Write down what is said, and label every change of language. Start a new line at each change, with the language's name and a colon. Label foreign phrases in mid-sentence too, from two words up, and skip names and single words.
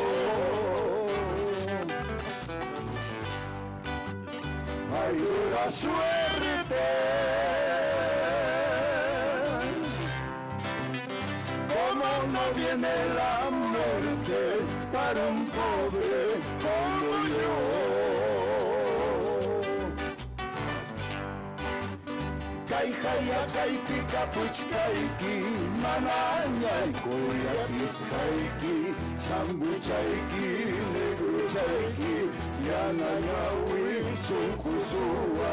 Spanish: Ay, dura suerte, no viene la muerte para un pobre como yo.
Quechua: Kaijaya kaipika puchkaiki, manañaiko yapisjaiki, chambuchaiki, negruchaiki, yanañawi sunkusua.